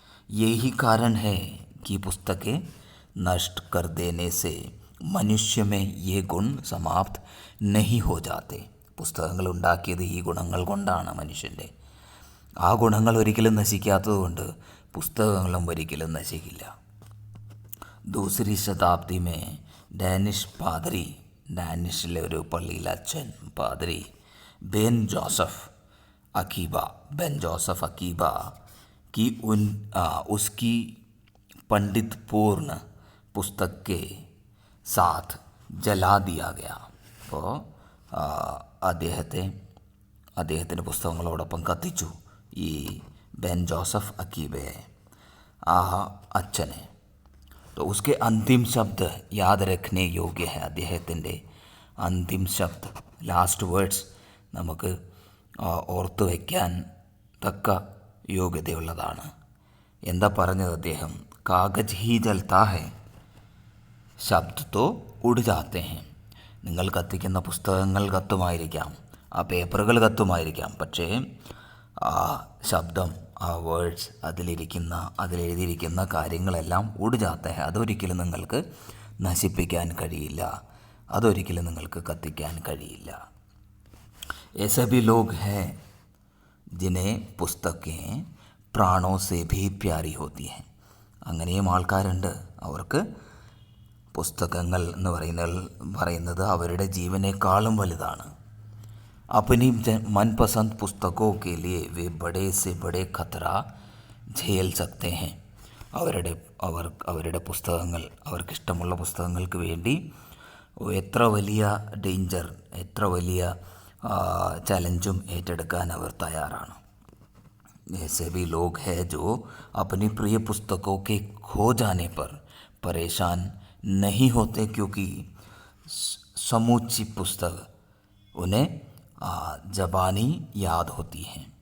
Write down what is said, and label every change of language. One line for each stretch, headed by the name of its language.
Hindi: यही कारण है कि पुस्तकें नष्ट कर देने से मनुष्य में ये गुण समाप्त नहीं हो जाते.
Malayalam: പുസ്തകങ്ങൾ ഉണ്ടാക്കിയത് ഈ ഗുണങ്ങൾ കൊണ്ടാണ് മനുഷ്യൻ്റെ. ആ ഗുണങ്ങൾ ഒരിക്കലും നശിക്കാത്തതുകൊണ്ട് പുസ്തകങ്ങളും ഒരിക്കലും നശിക്കില്ല.
Hindi: दूसरी शताब्दी में
Malayalam: ഡാനിഷ് പാദ്രി, ഡാനിഷിലെ ഒരു പള്ളിയിലെ അച്ഛൻ പാദ്രി
Hindi: ബെൻ ജോസഫ് अकीबा कि उसकी पंडित पूर्ण पुस्तक के साथ जला दिया गया.
Malayalam: അപ്പോൾ അദ്ദേഹത്തിൻ്റെ പുസ്തകങ്ങളോടൊപ്പം കത്തിച്ചു ഈ ബെൻ ജോസഫ് അക്കീബയെ, ആ അച്ഛനെ.
Hindi: तो उसके अंतिम शब्द याद रखने योग्य है.
Malayalam: അദ്ദേഹത്തിൻ്റെ അന്തിം ശബ്ദ, ലാസ്റ്റ് വേർഡ്സ് നമുക്ക് ഓർത്തു വയ്ക്കാൻ തക്ക യോഗ്യതയുള്ളതാണ്. എന്താ പറഞ്ഞത് അദ്ദേഹം?
Hindi: കാഗജ് ഹി ജൽത്താ ഹെ ശബ്ദ് തോ ഉഡ് ജാത്തെ ഹെ.
Malayalam: നിങ്ങൾ കത്തിക്കുന്ന പുസ്തകങ്ങൾ കത്തുമായിരിക്കാം, ആ പേപ്പറുകൾ കത്തുമായിരിക്കാം, പക്ഷേ ആ ശബ്ദം, ആ വേർഡ്സ്, അതിലെഴുതിയിരിക്കുന്ന കാര്യങ്ങളെല്ലാം
Hindi: ഉഡ് ജാത്തെ ഹെ.
Malayalam: അതൊരിക്കലും നിങ്ങൾക്ക് നശിപ്പിക്കാൻ കഴിയില്ല, അതൊരിക്കലും നിങ്ങൾക്ക് കത്തിക്കാൻ കഴിയില്ല.
Hindi: ऐसे भी लोग हैं जिन्हें पुस्तकें प्राणों से भी प्यारी होती हैं.
Malayalam: അങ്ങനെയും ആൾക്കാരുണ്ട്, അവർക്ക് പുസ്തകങ്ങൾ എന്ന് പറയുന്നത് അവരുടെ ജീവനേക്കാളും വലുതാണ്.
Hindi: अपनी मनपसंद पुस्तकों के लिए वे बड़े से बड़े खतरा झेल सकते हैं.
Malayalam: അവരുടെ പുസ്തകങ്ങൾ, അവർക്കിഷ്ടമുള്ള പുസ്തകങ്ങൾക്ക് വേണ്ടി എത്ര വലിയ ഡേഞ്ചർ, എത്ര വലിയ ചലഞ്ചും ഏറ്റെടുക്കാൻ അവർ തയ്യാറാണ്.
Hindi: ऐसे भी लोग हैं जो अपनी प्रिय पुस्तकों के खो जाने पर परेशान नहीं होते क्योंकि समूची पुस्तक उन्हें ജബാനി യാദ് ഹോത്തി ഹെ.